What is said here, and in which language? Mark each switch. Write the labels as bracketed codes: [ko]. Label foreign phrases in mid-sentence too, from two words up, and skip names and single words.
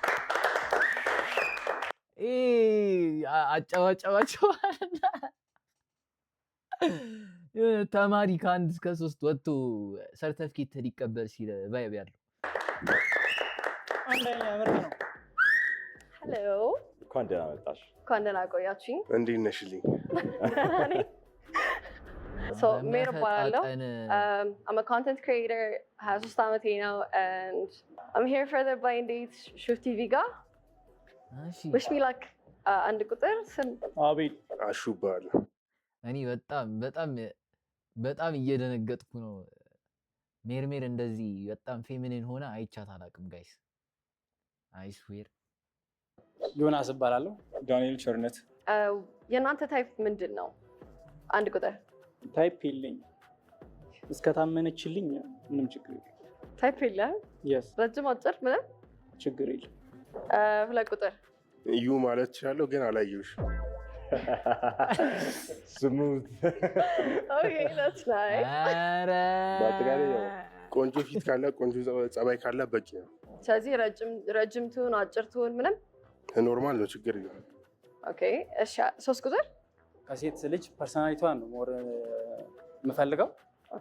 [am] አጫዋጫዋቸው ተማሪ ከአንድ እስከ 3 ወጥቶ ሰርተፊኬት ሊቀበል ሲል ቫይብ ያለው አንደኛ ምርጥ ነው ሄሎ እንኳን ደህና መጣሽ እንኳን ደህና ቆያችሁኝ እንዴት ነሽልኝ [en] So [am] ሜር እባላለሁ [en] I'm a content creator [am] 23 ዓመቴ ነው [en] and I'm here for the blind date Shuf TV ጋር wish me luck [am] አንድ ቁጥር ስም አቤል አሹ ባል እኔ በጣም እየደነገጥኩ ነው ሜርሜር እንደዚህ በጣም ፌሚኒን ሆነ አይቻት አላውቅም [en] guys I swear [am] ዮናስ እባላለሁ ዳንኤል ቸርነት የእናንተ ታይፕ ምንድን ነው አንድ ቁጥር ታይፕ የለኝ እስከታመነችልኝ ምንም ችግር የለም ታይፕ የለህም [en] yes [am] ረጅም አጭር ምንም ችግር የለም ሁለት ቁጥር እዩ ማለት እችላለሁ ግን አላየሁሽም ስሙት [en] okay that's nice [am] በአጠቃላይ ያው ቆንጆ ፊት ካለ ቆንጆ ጸባይ ካለ በቂ ነው ስለዚህ ረጅም ትሁን አጭር ትሁን ምንም ኖርማል ነው ችግር የለም ኦኬ እሺ ሶስት ቁጥር ከሴት ልጅ ፐርሰናሊቲዋን ነው ሞር የምፈልገው ኦኬ